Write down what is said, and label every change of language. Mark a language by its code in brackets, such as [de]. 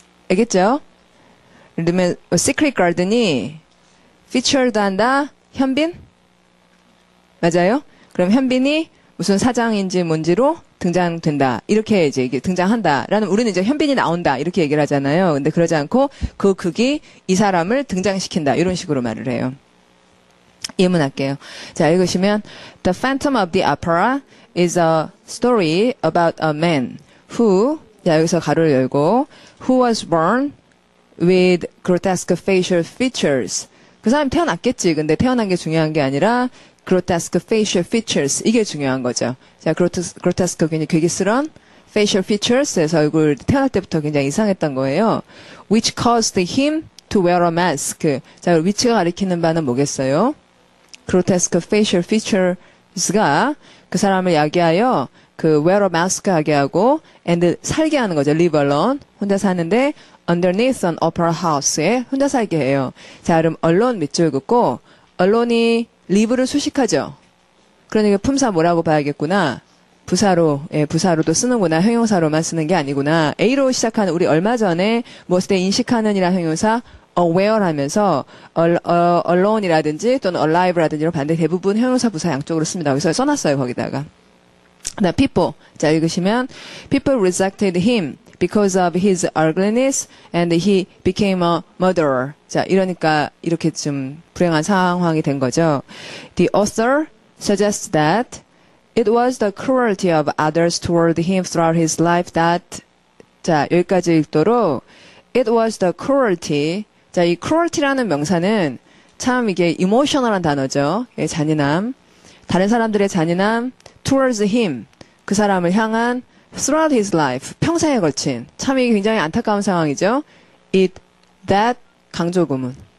[ko] 알겠죠? 예를 들면 시크릿 가든이 featured 한다. 현빈? 맞아요? 그럼 현빈이 무슨 사장인지 뭔지로 등장된다. 이렇게 이제 이게 등장한다라는 우리는 이제 현빈이 나온다. 이렇게 얘기를 하잖아요. 근데 그러지 않고 그 극이 이 사람을 등장시킨다. 이런 식으로 말을 해요. 예문할게요. 자, 읽으시면 [en] The Phantom of the Opera is a story about a man who [ko] 자, 여기서 가로를 열고 [en] who was born with grotesque facial features. [ko] 그 사람이 태어났겠지. 근데 태어난 게 중요한 게 아니라 grotesque facial features 이게 중요한 거죠. 자, grotesque 굉장히 괴기스러운 facial features에서 얼굴 태어날 때부터 굉장히 이상했던 거예요. [en] Which caused him to wear a mask. [ko] 자, which가 가리키는 바는 뭐겠어요? grotesque facial features가 그 사람을 야기하여 그 wear a mask 하게 하고 and 살게 하는 거죠. live alone 혼자 사는데 underneath an opera house에 혼자 살게 해요. 자, 그럼 alone 밑줄 긋고 allone이 live를 수식하죠. 그러니까 품사 뭐라고 봐야겠구나. 부사로, 예, 부사로도 쓰는구나. 형용사로만 쓰는 게 아니구나. A로 시작하는 우리 얼마 전에 무엇에 대해 인식하는이라 형용사 aware 하면서 alone이라든지 또는 alive라든지 이런 반대 대부분 형용사 부사 양쪽으로 씁니다. 여기서 써놨어요. 거기다가. 그다음 people. 자, 읽으시면 [en] people rejected him because of his ugliness and he became a murderer. [ko] 자, 이러니까 이렇게 좀 불행한 상황이 된 거죠. [en] The author suggests that it was the cruelty of others toward him throughout his life that [ko] 자, 여기까지 읽도록 [en] it was the cruelty. [ko] 자, 이 cruelty라는 명사는 참 이게 emotional한 단어죠. 잔인함. 다른 사람들의 잔인함 towards him. 그 사람을 향한 throughout his life. 평생에 걸친. 참 이게 굉장히 안타까운 상황이죠. it, that 강조 구문.